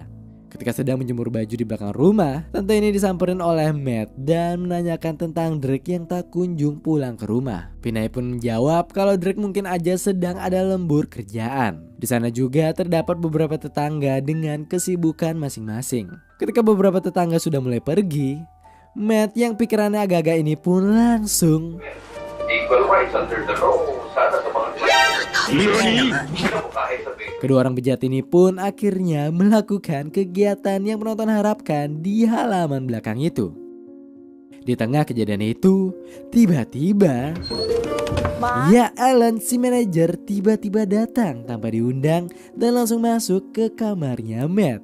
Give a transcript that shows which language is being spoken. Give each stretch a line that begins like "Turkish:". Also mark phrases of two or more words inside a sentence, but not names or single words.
Indonesian: Ketika sedang menjemur baju di belakang rumah, Tante ini disamperin oleh Matt dan menanyakan tentang Drake yang tak kunjung pulang ke rumah. Pinay pun menjawab kalau Drake mungkin aja sedang ada lembur kerjaan. Di sana juga terdapat beberapa tetangga dengan kesibukan masing-masing. Ketika beberapa tetangga sudah mulai pergi, Matt yang pikirannya agak-agak ini pun langsung
English: Equal rights under the law.
Filipino: Sana sa mga
Indonesian: Kedua orang bejat ini pun akhirnya melakukan kegiatan yang penonton harapkan di halaman belakang itu. Di tengah kejadian itu, tiba-tiba ya Alan si manajer tiba-tiba datang tanpa diundang dan langsung masuk ke kamarnya Matt.